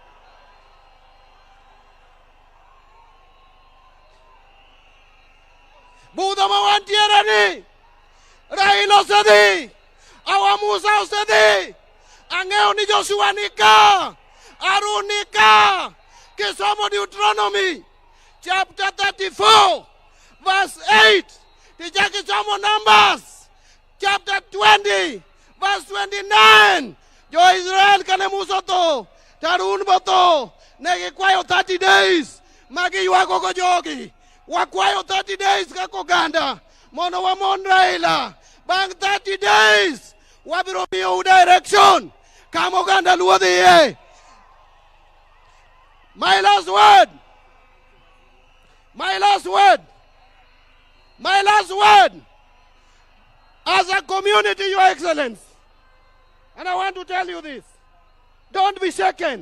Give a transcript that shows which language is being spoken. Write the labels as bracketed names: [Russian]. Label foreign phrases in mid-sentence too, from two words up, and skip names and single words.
[Luo (Kenya and Tanzania)] Budho ma wantiere ni. Raila osedhi. Awa Musa osedhi. Ang'eyo ni Joshua ni ka. Harun ni ka. [English] Kisomo Deuteronomy chapter 34 verse 8. [Luo (Kenya and Tanzania)] Tijaki somo [English] Numbers chapter 20 verse 29. [Luo (Kenya and Tanzania)] Jo-Israel kane Musa to. Harun boto. Negi kwayo [English] 30 days. [Luo (Kenya and Tanzania)] Magi yuago go jogi. Wakwayo [English] 30 days [Luo (Kenya and Tanzania)] kako ganda. Mono wa mon Raila. Bang [English] 30 days. [Luo (Kenya and Tanzania)] Wabiro miyo direction. Kamo ganda luo dhiye. [English] My last word. My last word. My last word. As a community, Your Excellency, and I want to tell you this, don't be shaken.